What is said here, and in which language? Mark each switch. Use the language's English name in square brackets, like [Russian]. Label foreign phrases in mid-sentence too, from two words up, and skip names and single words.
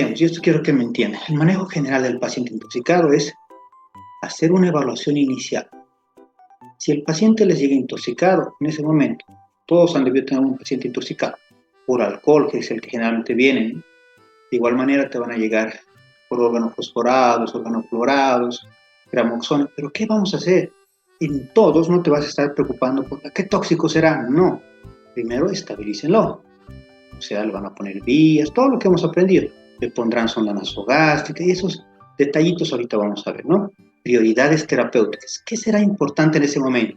[Spanish] Y esto quiero que me entiendan. El manejo general del paciente intoxicado es hacer una evaluación inicial. Si el paciente les llega intoxicado, en ese momento, todos han debido tener un paciente intoxicado por alcohol, que es el que generalmente viene. De igual manera te van a llegar por organofosforados, organoclorados, gramoxona. ¿Pero qué vamos a hacer? En todos no te vas a estar preocupando por qué tóxico será. No. Primero estabilícenlo. O sea, le van a poner vías, todo lo que hemos aprendido. Le pondrán sonda nasogástrica y esos detallitos ahorita vamos a ver, ¿no? Prioridades terapéuticas. ¿Qué será importante en ese momento?